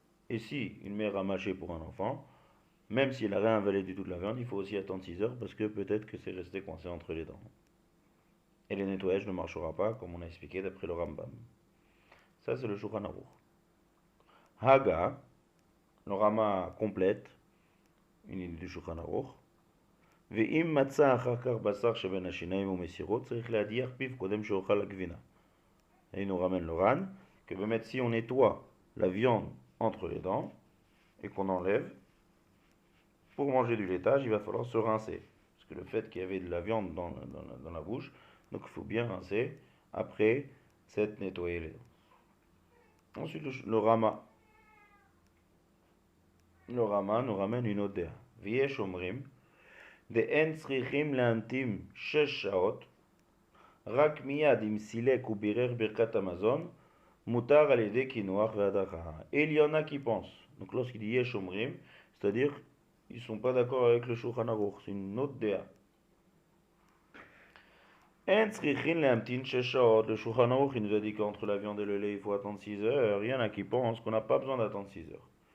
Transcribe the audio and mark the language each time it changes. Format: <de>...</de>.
<fr>Et si une mère a mâché pour un enfant, même s'il a rien avalé du tout de la viande, il faut aussi attendre 6 heures parce que peut-être que c'est resté coincé entre les dents. Et le nettoyage ne marchera pas comme on a expliqué d'après le Rambam. Ça c'est le Shulchan Aruch. Haga, le Rama complète, une idée du Shulchan Aruch.</fr> <he>ואם מצא אחר כך בשר שבין השיניים ומסירות, צריך להדיח פיו קודם שאוכל הגבינה.</he> <fr>Et il nous ramène le Ran, que si on nettoie la viande entre les dents, et qu'on enlève, pour manger du laitage, il va falloir se rincer. Parce que le fait qu'il y avait de la viande dans la bouche, donc il faut bien rincer après s'être nettoyé les dents. Ensuite, le Rama nous ramène une autre déa.</fr> <he>V'yesh omrim, דאין צריכים להמתין 6 שעות, רק מיד אם סילק ובירר ברכת המזון, מותר על ידי קינוח והדחה.</he> <fr>Et il y en a qui pensent, donc lorsqu'il dit yesh omrim, c'est-à-dire ils ne sont pas d'accord avec le Shulchan Aruch, c'est une autre déa.</fr> <he>אין צריכים להמתין 6 שעות,</he> <fr>le Shulchan Aruch il nous a dit qu'entre la viande et le lait il faut attendre 6 heures, il y en a qui pensent qu'on n'a pas besoin d'attendre 6 heures.</fr>